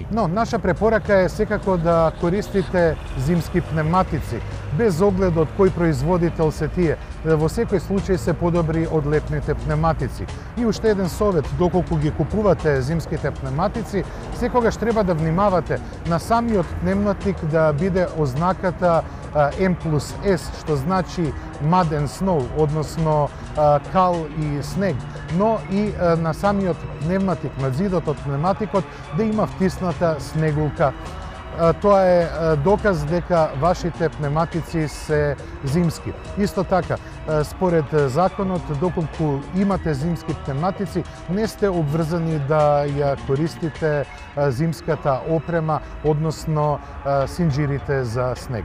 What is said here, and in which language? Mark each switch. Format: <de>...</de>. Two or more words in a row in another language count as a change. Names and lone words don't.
<mk>Но наша препорака е секако да користите зимски пневматици, без оглед од кој производител се тие. Во секој случај се подобри од летните пневматици. И уште еден совет, доколку ги купувате зимските пневматици, секогаш треба да внимавате на самиот пневматик да биде ознаката M+S, што значи</mk> <en>mud and snow,</en> <mk>односно кал и снег, но и на самиот пневматик, на зидот од пневматикот, да има втисната снегулка. Тоа е доказ дека вашите пневматици се зимски. Исто така, според законот, доколку имате зимски пневматици, не сте обврзани да ја користите зимската опрема, односно синџирите за снег.</mk>